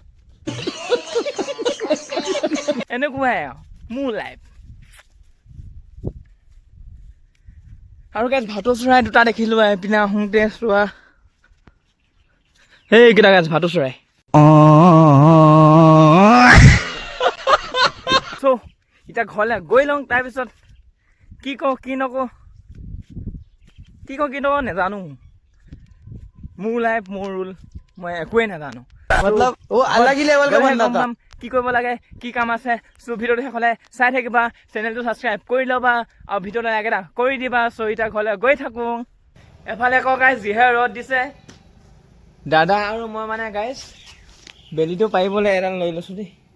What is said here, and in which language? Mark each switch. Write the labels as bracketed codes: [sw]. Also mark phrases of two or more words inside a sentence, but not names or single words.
[as] এনেকুৱাই আৰু মোৰ লাইফ আৰু গাছ ভাটৌ চৰাই দুটা দেখিলোঁ এইপিনে আহোঁতে চোৱা সেইকেইটা গাছ ভাটৌ চৰাই চ' এতিয়া ঘৰলৈ গৈ লওঁ তাৰপিছত কি কওঁ কি নকওঁ নেজানো মোৰ লাইফ মোৰ ৰুল মই একোৱেই নাজানো [hi] मतलब वो अलग ही लेवल का बंदा था। [as] কি কৰিব লাগে কি কাম আছে চ' ভিডিঅ'টো শেষলৈ চাই থাকিবা চেনেলটো ছাবস্ক্ৰাইব কৰি ল'বা আৰু ভিডিঅ'টো লাইক এটা কৰি দিবা চ' এতিয়া ঘৰলৈ গৈ থাকোঁ এফালে আকৌ গাইজ যিহে ৰ'দ দিছে দাদা আৰু মই মানে গাইজ বেলিটো পাৰিবলৈ এডাল লৈ লৈছোঁ দেই